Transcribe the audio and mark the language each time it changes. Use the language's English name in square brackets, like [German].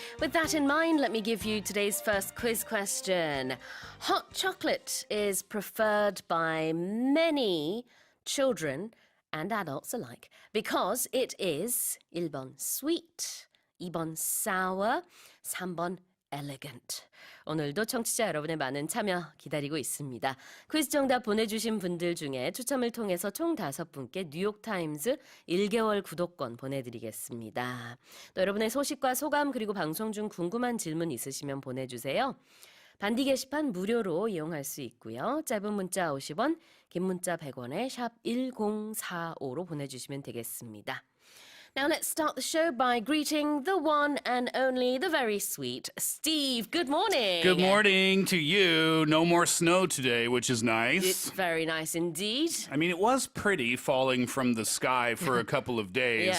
[English] With that in mind, let me give you today's first quiz question. Hot chocolate is preferred by many children and adults alike because it is 1번 sweet, 2번 sour, 3번 elegant. [Korean] 오늘도 청취자 여러분의 많은 참여 기다리고 있습니다. 퀴즈 정답 보내주신 분들 중에 추첨을 통해서 총 5분께 뉴욕타임즈 1개월 구독권 보내드리겠습니다. 또 여러분의 소식과 소감 그리고 방송 중 궁금한 질문 있으시면 보내주세요. 반디 게시판 무료로 이용할 수 있고요. 짧은 문자 50원, 긴 문자 100원에 샵 1045로 보내주시면 되겠습니다. [English] Now let's start the show by greeting the one and only, the very sweet Steve. Good morning. Good morning to you. No more snow today, which is nice. It's very nice indeed. I mean, it was pretty falling from the sky for a couple of days,